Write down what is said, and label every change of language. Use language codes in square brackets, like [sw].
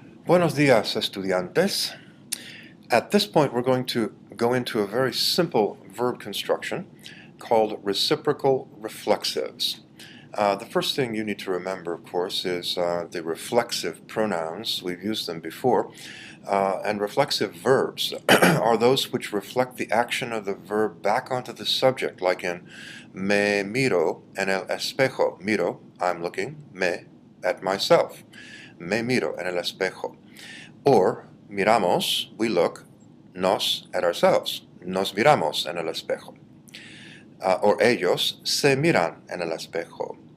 [es] Buenos días, estudiantes. [en] At this point, we're going to go into a very simple verb construction called reciprocal reflexives. The first thing you need to remember, of course, is the reflexive pronouns. We've used them before. And reflexive verbs are those which reflect the action of the verb back onto the subject, like in [es] me miro en el espejo. Miro, [en] I'm looking, [es] me, [en] at myself. [es] Me miro en el espejo. [en] Or miramos, we look, nos, at ourselves. [es] Nos miramos en el espejo. Or ellos se miran en el espejo.